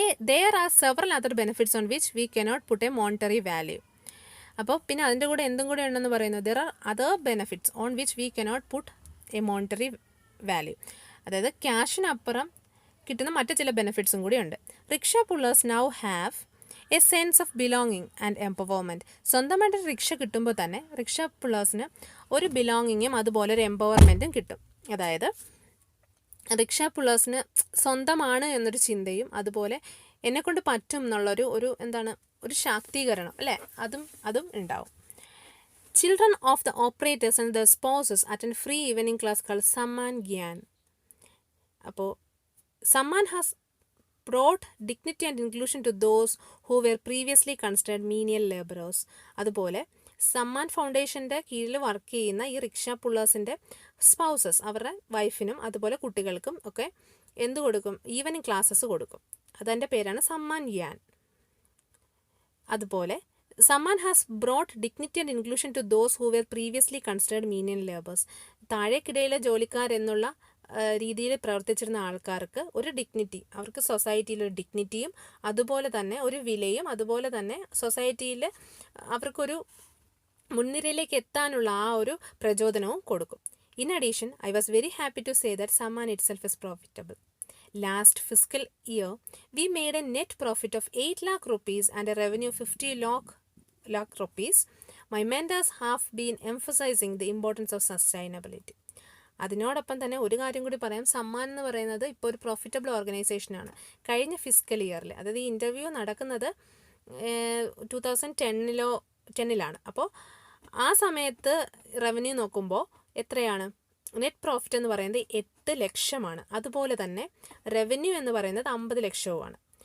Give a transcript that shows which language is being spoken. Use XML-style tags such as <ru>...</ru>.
<en>There are several other benefits on which we cannot put a monetary value.</en> <ml>അപ്പോൾ പിന്നെ അതിൻ്റെ കൂടെ എന്തും കൂടെ ഉണ്ടെന്ന് പറയുന്നത്</ml> <en>there are other benefits on which we cannot put a monetary value.</en> <ml>അതായത് ക്യാഷിനപ്പുറം കിട്ടുന്ന മറ്റു ചില ബെനിഫിറ്റ്സും കൂടി ഉണ്ട്.</ml> <en>Rickshaw pullers now have a sense of belonging and empowerment.</en> <ml>സ്വന്തമായിട്ട് റിക്ഷ കിട്ടുമ്പോൾ തന്നെ റിക്ഷ പുള്ളേഴ്സിന് ഒരു ബിലോങ്ങിങ്ങും അതുപോലെ ഒരു എംപവർമെൻറ്റും കിട്ടും. അതായത് റിക്ഷ പുള്ളേഴ്സിന് സ്വന്തമാണ് എന്നൊരു ചിന്തയും അതുപോലെ എന്നെക്കൊണ്ട് പറ്റും എന്നുള്ളൊരു ഒരു ശാക്തീകരണം അല്ലേ, അതും ഉണ്ടാവും.</ml> <en>Children of the operators and the spouses attend free evening class call Samman Gyan.</en> <ml>അപ്പോൾ</ml> <en>Samman has brought dignity and inclusion to those who were previously considered menial laborers.</en> <ml>അതുപോലെ സമ്മാൻ ഫൗണ്ടേഷൻ്റെ കീഴിൽ വർക്ക് ചെയ്യുന്ന ഈ റിക്ഷ പുള്ളേഴ്സിൻ്റെ സ്പൗസസ്, അവരുടെ വൈഫിനും അതുപോലെ കുട്ടികൾക്കും ഒക്കെ എന്ത് കൊടുക്കും? ഈവനിങ് ക്ലാസ്സസ് കൊടുക്കും. അതിൻ്റെ പേരാണ് സമ്മാൻ ഗ്യാൻ. അതുപോലെ</ml> <en>Samman has brought dignity and inclusion to those who were previously considered menial labours.</en> <ml>താഴേക്കിടയിലെ ജോലിക്കാരെന്നുള്ള രീതിയിൽ പ്രവർത്തിച്ചിരുന്ന ആൾക്കാർക്ക് ഒരു ഡിഗ്നിറ്റി, അവർക്ക് സൊസൈറ്റിയിലൊരു ഡിഗ്നിറ്റിയും അതുപോലെ തന്നെ ഒരു വിലയും അതുപോലെ തന്നെ സൊസൈറ്റിയിൽ അവർക്കൊരു മുൻനിരയിലേക്ക് എത്താനുള്ള ആ ഒരു പ്രചോദനവും കൊടുക്കും.</ml> <en>In addition I was very happy to say that Samman itself is profitable. Last fiscal year, we made a net profit of 8 lakh rupees and a revenue of 50 lakh rupees. My mentors have been emphasizing the importance of sustainability.</en> <ml>അതിനോടൊപ്പം തന്നെ ഒരു കാര്യം കൂടി പറയാം, സമ്മാൻ എന്ന് പറയുന്നത് ഇപ്പോൾ ഒരു പ്രോഫിറ്റബിൾ ഓർഗനൈസേഷനാണ്. കഴിഞ്ഞ ഫിസിക്കൽ ഇയറിൽ, അതായത് ഈ ഇൻ്റർവ്യൂ നടക്കുന്നത് 2010-ലാണ്. അപ്പോൾ ആ സമയത്ത് റവന്യൂ നോക്കുമ്പോൾ എത്രയാണ്? നെറ്റ് പ്രോഫിറ്റ് എന്ന് പറയുന്നത് 8 ലക്ഷമാണ്. അതുപോലെ തന്നെ റവന്യൂ എന്ന് പറയുന്നത് 50 ലക്ഷവുമാണ്.</ml>